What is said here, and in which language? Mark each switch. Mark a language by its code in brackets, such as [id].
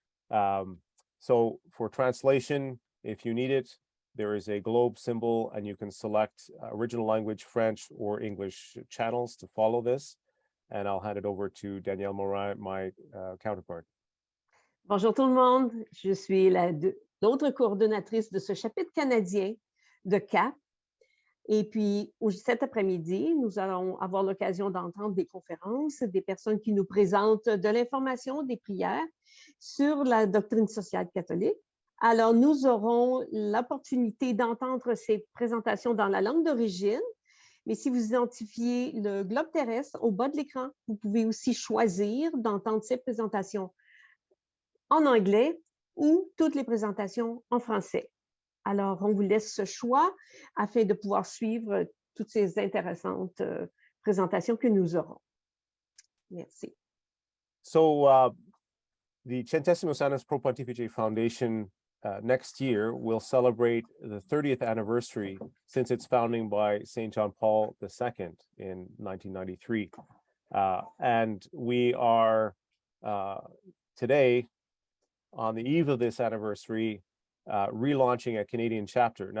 [en] So for translation, if you need it, there is a globe symbol and you can select original language, French or English channels to follow this. And I'll hand it over to Danielle Morin, my counterpart. [fr] Bonjour tout le monde. Je suis l'autre coordonnatrice de ce chapitre canadien de CAPP. Et puis, cet après-midi, nous allons avoir l'occasion d'entendre des conférences, des personnes qui nous présentent de l'information, des prières sur la doctrine sociale catholique. Alors, nous aurons l'opportunité d'entendre ces présentations dans la langue d'origine, mais si vous identifiez le globe terrestre au bas de l'écran, vous pouvez aussi choisir d'entendre ces présentations en anglais ou toutes les présentations en français. Alors, on vous laisse ce choix afin de pouvoir suivre toutes ces intéressantes présentations que nous aurons. Merci. [en] So, the Centesimus Annus Pro Pontifice Foundation next year will celebrate the 30th anniversary since its founding by St. John Paul II in 1993. And we are today, on the eve of this anniversary, relaunching a Canadian chapter.